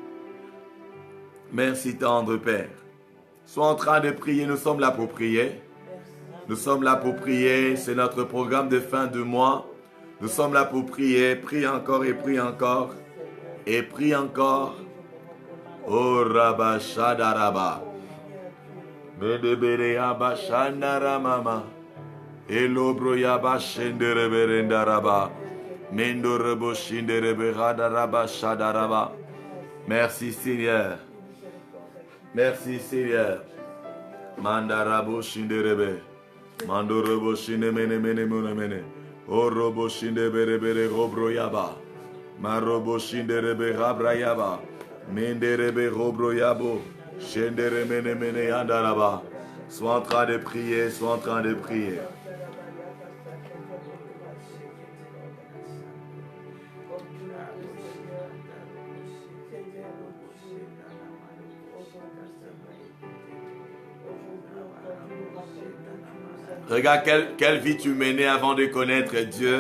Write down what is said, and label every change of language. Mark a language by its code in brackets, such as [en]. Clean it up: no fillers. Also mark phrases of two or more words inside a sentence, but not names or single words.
[fr] Merci tendre Père. Sois en train de prier. Nous sommes là pour prier. Nous sommes là pour prier. C'est notre programme de fin de mois. Nous sommes là pour prier. Prie encore et prie encore. Et prie encore. Oh Rabba Shadaraba. Medebere Abba Shandaramama. Elobro Yaba Shendereberendaraba. Mendorebo Shinderebeраdaraba Shadaraba. Merci Seigneur. Merci Seigneur. Mandarabo Shinderebe. Mandorobo Shinemene Mene Mene. Orobo Shindeberebere Robro Yaba. Marobo Shinderebe Rabra Yaba. Menderebe Robro Yabo. Shendere Mene Mene Yandaraba. Sois en train de prier, sois en train de prier. Regarde quelle vie tu menais avant de connaître Dieu.